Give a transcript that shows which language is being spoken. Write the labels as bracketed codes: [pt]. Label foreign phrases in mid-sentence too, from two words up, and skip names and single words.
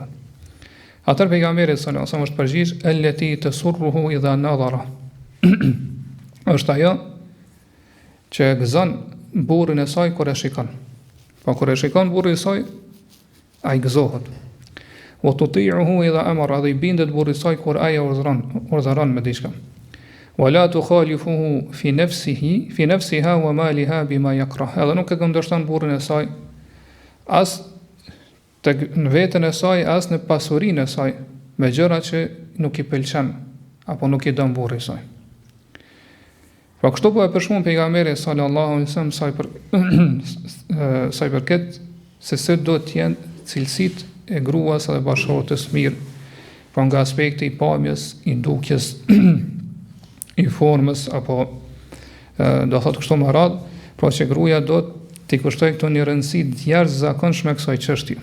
[sq] Atëherë pejgamberi [ar] صلى الله عليه وسلم [sq] është përgjigj [ar] التي تسره إذا نظر. [sq] Është ajo që e gëzon burrin e saj kur e shikon. Po kur e shikon burrin e saj, ai gëzohet. [ar] وتطيعه إذا أمر, [sq] dhe i bindet burrit e saj kur ai urdhëron me diçka. [ar] ولا تخالفه في نفسها ومالها بما يكره. [sq] Edhe nuk e kundërshton burrin e saj as në veten e saj, as në pasurinë e saj, me gjëra që nuk i pëlqen apo nuk i don burrit e saj. Pra kështu po e përshkruan pejgamberi [ar] صلى الله عليه وسلم [sq] sa i përket se do të jenë cilësitë e gruas dhe bashkëshortës mirë, pra nga aspekti i pamjes, i dukjes, i formës apo do thot kështu më radh, pra që gruaja do t'i kushtojë këto një rëndësi të jashtëzakonshme kësaj çështje.